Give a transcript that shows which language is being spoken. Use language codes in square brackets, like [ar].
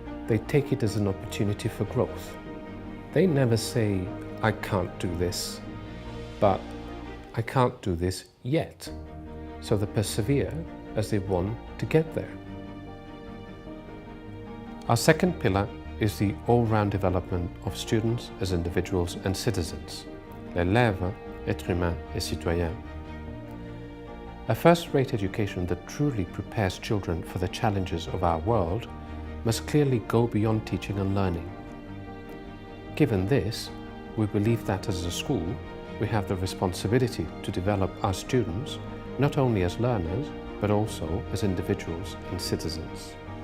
[en] they take it as an opportunity for growth. They never say, I can't do this, but I can't do this yet. So they persevere as they want to get there. Our second pillar is the all-round development of students as individuals and citizens. [fr] L'élève, être humain et citoyen. [en] A first-rate education that truly prepares children for the challenges of our world must clearly go beyond teaching and learning. Given this, we believe that as a school, we have the responsibility to develop our students not only as learners, but also as individuals and citizens.